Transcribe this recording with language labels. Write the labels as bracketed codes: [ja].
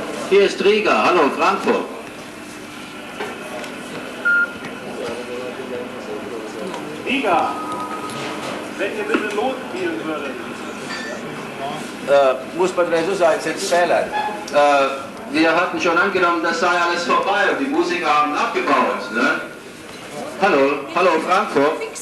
[de] Hier ist Riga, hallo, Frankfurt. Riga, wenn ihr bitte losspielen würdet. [lv] Muss patreiz uzaicināt spēlēt. [de] Wir hatten schon angenommen, das sei alles vorbei und die Musiker haben abgebaut, ne? Hallo, Frankfurt.